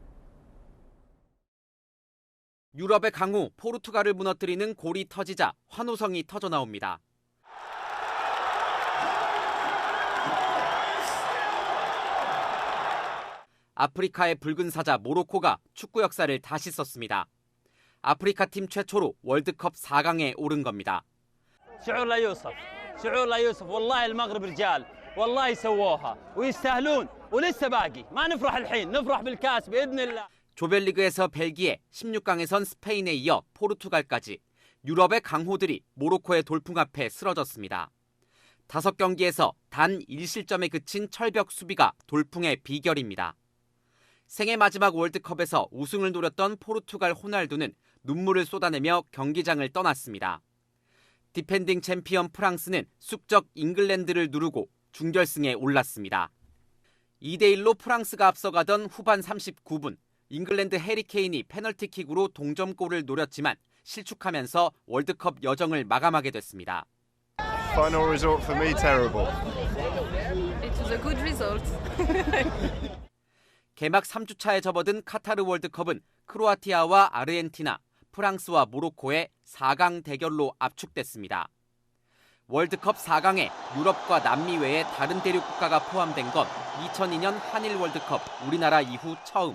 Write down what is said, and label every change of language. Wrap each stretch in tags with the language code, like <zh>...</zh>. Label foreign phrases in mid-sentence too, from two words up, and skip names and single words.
<ko>유럽의 강호 포르투갈을 무너뜨리는 골이 터지자 환호성이 터져나옵니다. 아프리카의 붉은 사자 모로코가 축구 역사를 다시 썼습니다. 아프리카 팀 최초로 월드컵 4강에 오른 겁니다.</ko> <ar>شعور لا يوصف شعور لا يوصف والله المغرب رجال والله سووها ويستاهلون ولسه باقي ما نفرح الحين نفرح بالكاس باذن الله.</ar> <ko>조별리그에서 벨기에, 16강에선 스페인에 이어 포르투갈까지 유럽의 강호들이 모로코의 돌풍 앞에 쓰러졌습니다. 5경기에서 단 1실점에 그친 철벽 수비가 돌풍의 비결입니다. 생애 마지막 월드컵에서 우승을 노렸던 포르투갈 호날두는 눈물을 쏟아내며 경기장을 떠났습니다. 디펜딩 챔피언 프랑스는 숙적 잉글랜드를 누르고 준결승에 올랐습니다. 2대1로 프랑스가 앞서가던 후반 39분, 잉글랜드 해리 케인이 페널티킥으로 동점골을 노렸지만 실축하면서 월드컵 여정을 마감하게 됐습니다.</ko> <en>Final result for me terrible. It was a good result.</en> <ko>개막 3주차에 접어든 카타르 월드컵은 크로아티아와 아르헨티나, 프랑스와 모로코의 4강 대결로 압축됐습니다. 월드컵 4강에 유럽과 남미 외의 다른 대륙 국가가 포함된 건 2002년 한일 월드컵 우리나라 이후 처음.</ko>